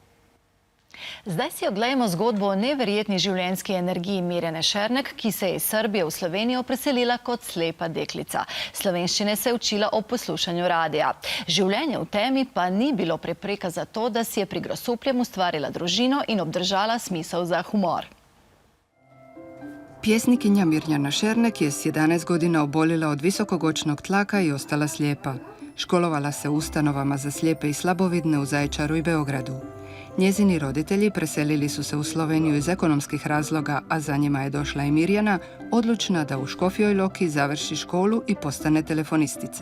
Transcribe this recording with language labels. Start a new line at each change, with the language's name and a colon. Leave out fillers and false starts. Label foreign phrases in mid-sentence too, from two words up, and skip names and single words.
Slovenian: Zdaj si oglejmo zgodbo o neverjetni življenjski energiji Mirjane Šernek, ki se je iz Srbije v Slovenijo preselila kot slepa deklica. Slovenščine se je učila ob poslušanju radija. Življenje v temi pa ni bilo prepreka za to, da si je pri Grosupljem ustvarila družino in obdržala smisel za humor.
Croatian: Pjesnikinja Mirjana Šernek je s 11 godina oboljela od visokogočnog tlaka i ostala slijepa. Školovala se u ustanovama za slijepe i slabovidne u Zaječaru i Beogradu. Njezini roditelji preselili su se u Sloveniju iz ekonomskih razloga, a za njima je došla i Mirjana, odlučna da u Škofjoj Loki završi školu i postane telefonistica.